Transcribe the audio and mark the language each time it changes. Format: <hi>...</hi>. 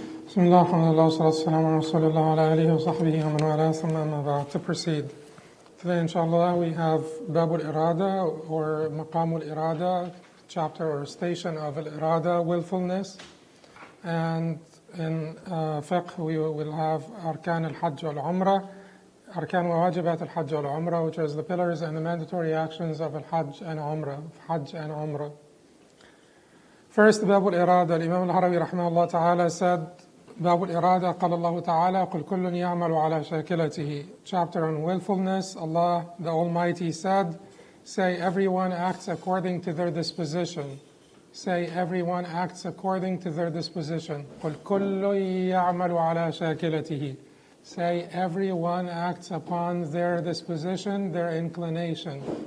<ar>بسم الله الحمد لله والصلاة والسلام على رسول الله وعلى آله وصحبه ومن والاه ثم أما بعد.</ar> <en>To proceed. Today inshallah we have Bab al-Irada or Maqam al-Irada, chapter or station of al-Irada, willfulness. And in fiqh we will have Arkan al-Hajj wal-Umrah,</en> <ar>Arkan wa Wajibat al-Hajj wal-Umrah,</ar> <en>which is the pillars and the mandatory actions of al-Hajj and Umrah, Hajj and Umrah. First, Bab al-Irada, Imam al-Harawi rahimahullah ta'ala said,</en> <ar>باب الإرادة قال الله تعالى قل كل يعمل على شاكلته.</ar> <en>Chapter on willfulness, Allah the Almighty said, say everyone acts according to their disposition. Say everyone acts according to their disposition.</en> <ar>قل كل يعمل على شاكلته.</ar> <en>Say everyone acts upon their disposition, their inclination.</en>